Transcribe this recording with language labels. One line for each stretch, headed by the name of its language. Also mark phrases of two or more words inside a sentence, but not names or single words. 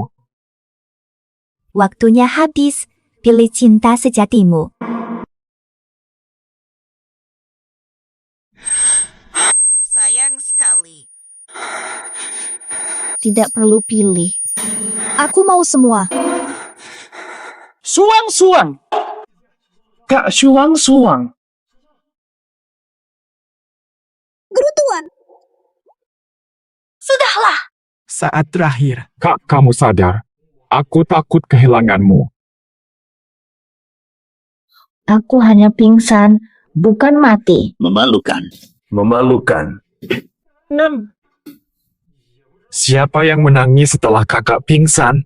Indonesian: Waktunya habis. Pilih cinta sejatimu. sekali. Tidak perlu pilih. Aku mau semua. Suang-suang. Kak Suang-suang. Gerutuan. Sudahlah. Saat terakhir. Kak, kamu sadar? Aku takut kehilanganmu. Aku hanya pingsan, bukan mati. Memalukan. Memalukan. Siapa yang menangis setelah kakak pingsan?